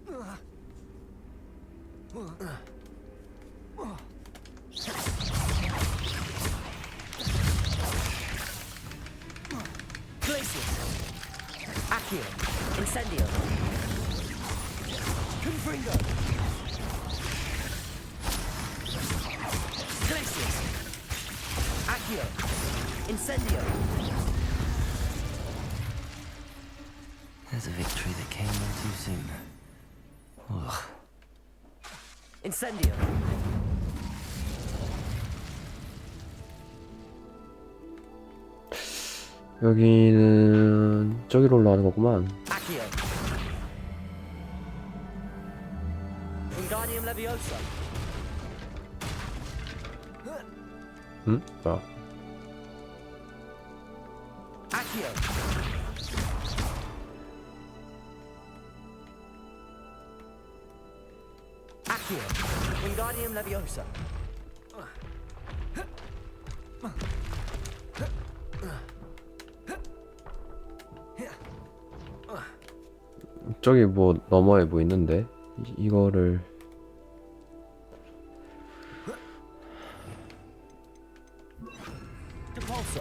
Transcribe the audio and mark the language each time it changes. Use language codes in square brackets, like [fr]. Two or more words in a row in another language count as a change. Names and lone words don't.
[ko] Glacius. Accio. Incendio. Confringo. Glacius. Accio. Incendio. [en] There's a victory that came all too soon. Ugh. [ko] Incendio. 여기는 저기로 올라가는 거구만. Accio. Wingardium Leviosa. 응? 뭐야? Accio. Accio. Wingardium Leviosa. 저기 뭐 너머에 뭐 있는데 이거를 Depulso.